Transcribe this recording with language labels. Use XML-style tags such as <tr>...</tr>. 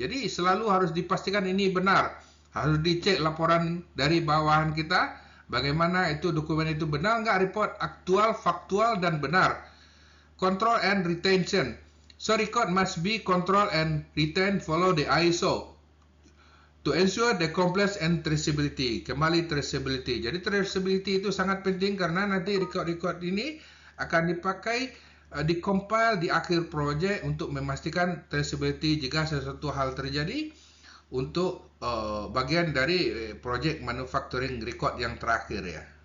<id>Jadi selalu harus dipastikan ini benar. Harus dicek laporan dari bawahan kita, bagaimana itu dokumen itu benar enggak, report aktual, faktual dan benar.</id> <en>Control and retention. So record must be control and retain follow the ISO to ensure the compliance and traceability.</en> <id>Kembali traceability. Jadi traceability itu sangat penting karena nanti record-record ini akan dipakai dikompil di akhir project untuk memastikan traceability jika sesuatu hal terjadi untuk bagian dari project manufacturing record yang terakhir ya.</id>